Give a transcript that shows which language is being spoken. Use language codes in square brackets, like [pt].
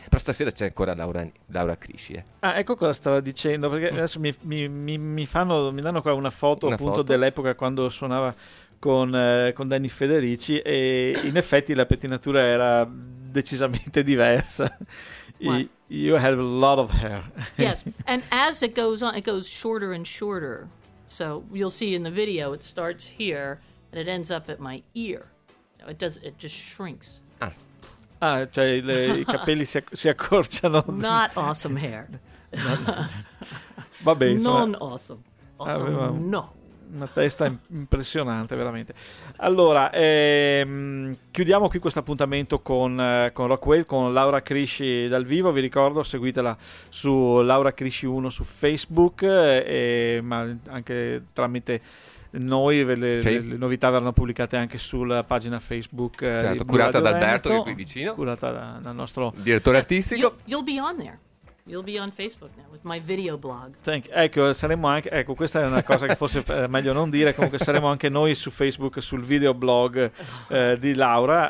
[it] Per stasera c'è ancora Laura Crisci. Ah, ecco cosa stava dicendo, perché adesso mi danno qua una foto, appunto, dell'epoca quando suonava con Danny Federici, e in effetti la pettinatura era decisamente diversa. [en] You have a lot of hair. Yes, and as it goes on, it goes shorter and shorter. So you'll see in the video, it starts here and it ends up at my ear. No, it does. It just shrinks. [it] Ah, cioè i capelli si accorciano. [en] Not awesome hair. [it] Va bene. Non awesome. Awesome, no. Una testa impressionante, veramente. Allora, chiudiamo qui questo appuntamento con Rockwell, con Laura Crisci dal vivo. Vi ricordo, seguitela su Laura Crisci 1 su Facebook, ma anche tramite noi, le novità verranno pubblicate anche sulla pagina Facebook. Certo, curata da Alberto, che è qui vicino. Curata dal nostro direttore artistico. [en] You'll be on there. You'll be on Facebook now with my video blog. Thank you. [it] Ecco, saremo anche. Ecco, questa è una cosa che forse è meglio non dire. Comunque, saremo anche noi su Facebook, sul video blog di Laura.